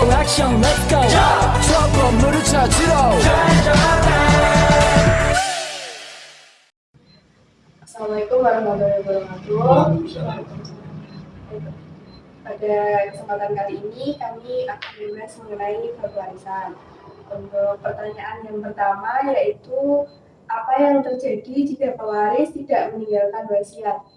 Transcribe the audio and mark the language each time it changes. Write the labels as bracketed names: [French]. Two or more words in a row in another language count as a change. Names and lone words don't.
[Korean] 액션 [English] let's go [Korean] 저 건물을 찾으러 [Arabic] السلام عليكم ورحمة الله وبركاته. [Indonesian] Pada kesempatan kali ini kami akan membahas mengenai bab warisan. Untuk pertanyaan yang pertama yaitu apa yang terjadi jika pewaris tidak meninggalkan wasiat?